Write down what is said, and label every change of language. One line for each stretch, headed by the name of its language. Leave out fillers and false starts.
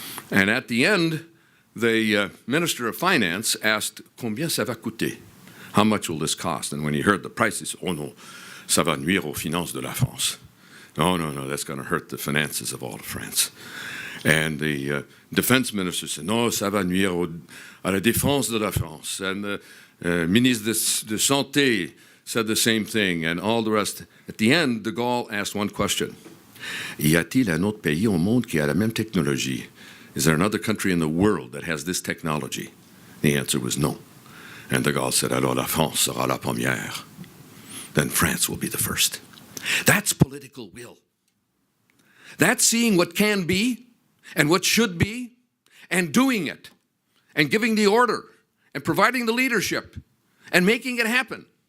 English: And at the end, the Minister of Finance asked,
French: "Combien ça va coûter?
English: How much will this cost?" And when he heard the price, he said, "Oh no,
French: ça va nuire aux finances de la France."
English: No, that's going to hurt the finances of all of France. And the defense minister said, "No,
French: ça va nuire à la défense de la France."
English: And the ministre de Santé said the same thing, and all the rest. At the end, de Gaulle asked one question.
French: Y a-t-il un autre pays au monde qui a la même technologie?
English: Is there another country in the world that has this technology? The answer was no. And de Gaulle said,
French: "Alors la France sera la première."
English: Then France will be the first. That's political will. That's seeing what can be and what should be and doing it and giving the order and providing the leadership and making it happen.